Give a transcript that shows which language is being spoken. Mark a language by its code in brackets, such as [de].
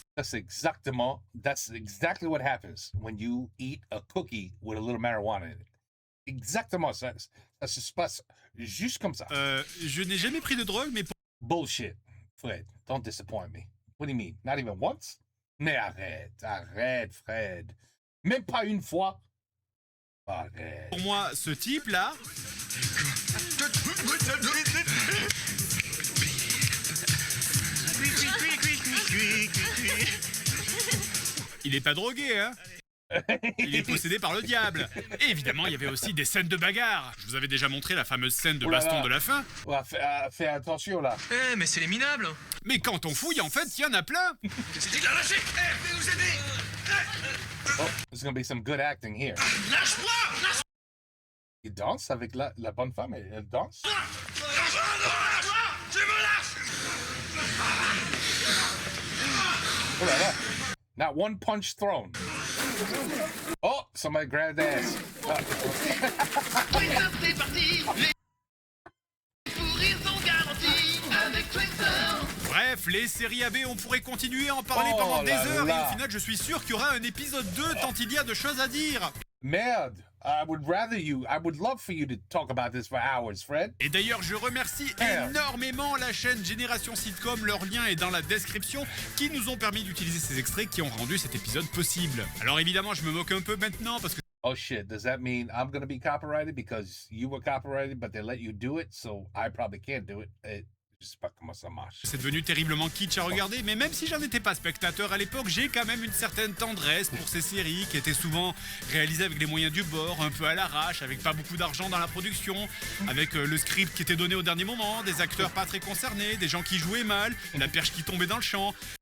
[en] That's exactly what happens when you eat a cookie with a little marijuana in it. [fr] Exactement ça. Ça se passe juste comme ça. Je n'ai jamais pris de drogue, mais... [en] Bullshit. Fred, don't disappoint me. What do you mean? Not even once? [fr] Mais arrête, Fred. Même pas une fois. Arrête. Pour moi, ce type-là... Il est pas drogué, hein? Il est possédé par le diable. Et évidemment, il y avait aussi des scènes de bagarre. Je vous avais déjà montré la fameuse scène de baston de la fin. Ouais, fais attention, là. Eh, mais c'est les minables. Mais quand on fouille, en fait, il y en a plein. Qu'est-ce qu'il a lâché? Eh, venez nous aider. [en] Oh, there's gonna be some good acting here. [fr] Lâche-moi! Lâche! Il danse avec la bonne femme, elle danse. Lâche-moi! Tu me lâches! [en] Oh là là. Not one punch thrown. Oh, somebody grabbed ass. [fr] C'est parti. Les fous rires sont garantis avec Twitter. Bref, les séries AB, on pourrait continuer à en parler pendant des heures. Et au final, je suis sûr qu'il y aura un épisode 2 tant il y a de choses à dire. Merde. [en] I would love for you to talk about this for hours, Fred. [fr] Et d'ailleurs, je remercie énormément la chaîne Génération Sitcom, leur lien est dans la description, qui nous ont permis d'utiliser ces extraits qui ont rendu cet épisode possible. Alors évidemment, je me moque un peu maintenant parce que... [en] Oh shit, does that mean I'm gonna be copyrighted because you were copyrighted but they let you do it, so I probably can't do it? [fr] Je sais pas comment ça marche. C'est devenu terriblement kitsch à regarder, mais même si j'en étais pas spectateur à l'époque, j'ai quand même une certaine tendresse pour ces séries qui étaient souvent réalisées avec les moyens du bord, un peu à l'arrache, avec pas beaucoup d'argent dans la production, avec le script qui était donné au dernier moment, des acteurs pas très concernés, des gens qui jouaient mal, la perche qui tombait dans le champ.